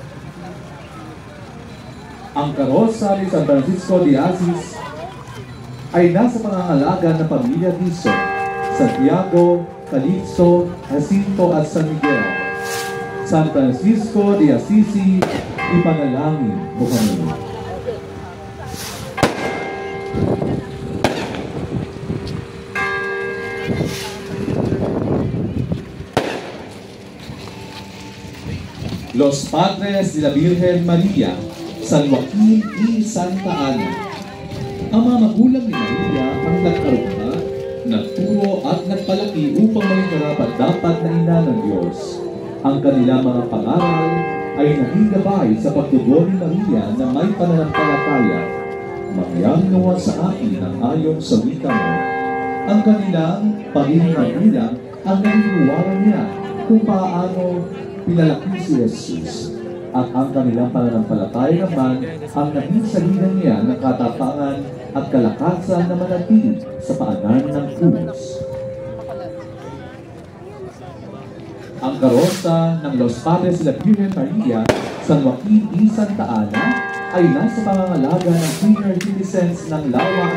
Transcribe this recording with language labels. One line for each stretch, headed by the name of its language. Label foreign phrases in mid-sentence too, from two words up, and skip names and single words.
Filipino: Ang karosa ni San Francisco de Assis ay nasa pangangalaga ng pamilya Tiso, Santiago, Calixto, Jacinto at San Miguel. San Francisco de Assisi, ipanalangin mo kami. Los Padres de la Virgen Maria, San Joaquin y Santa Ana. Ang mga magulang ni Maria ang nagkarugha, nagturo at nagpalaki upang maging karapat-dapat na ina ng Diyos. Ang kanilang mga pangaral ay naging gabay sa pagtugon ni Maria na may pananampalataya. Magyangnawa sa akin ang ayon sa wika mo. Ang kanilang pagiging magulang ang naniniwala niya kung paano pinalaki si Jesus. At ang kanilang pananampalataya naman ang naging salihan niya ng katapangan at kalakasan na manatili sa paanan ng krus. Ang karosa ng Los Padres de la Virgen Maria, San Joaquin y Santa Ana ay nasa pangangalaga ng senior citizens ng Lawa